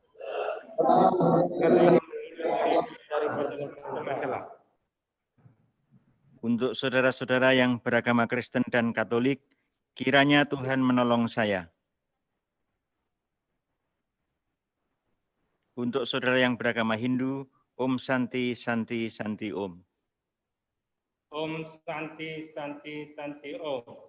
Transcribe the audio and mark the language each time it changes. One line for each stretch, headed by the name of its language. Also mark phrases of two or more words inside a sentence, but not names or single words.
Indonesian: Untuk saudara-saudara yang beragama Kristen dan Katolik, kiranya Tuhan menolong saya. Untuk saudara yang beragama Hindu,
Sanskrit: Om Santi Santi Santi Om. Om Santi Santi Santi Om.